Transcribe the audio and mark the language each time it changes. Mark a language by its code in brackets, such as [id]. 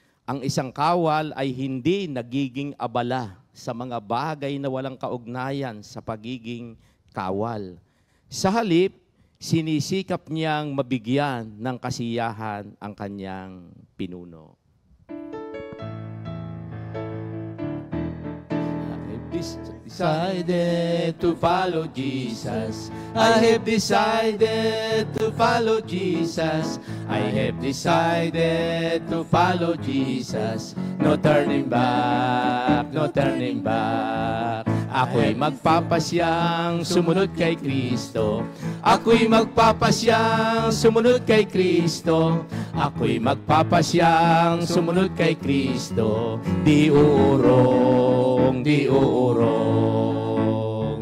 [tl] Ang isang kawal ay hindi nagiging abala sa mga bagay na walang kaugnayan sa pagiging kawal. Sa halip, sinisikap niyang mabigyan ng kasiyahan ang kanyang pinuno. [en] Decided to follow Jesus. I have decided to follow Jesus. I have decided to follow Jesus. No turning back, no turning back. [tl] Ako'y magpapasyang sumunod kay Kristo. Ako'y magpapasyang sumunod kay Kristo. Ako'y magpapasyang sumunod kay Kristo. Di uurong, di uurong.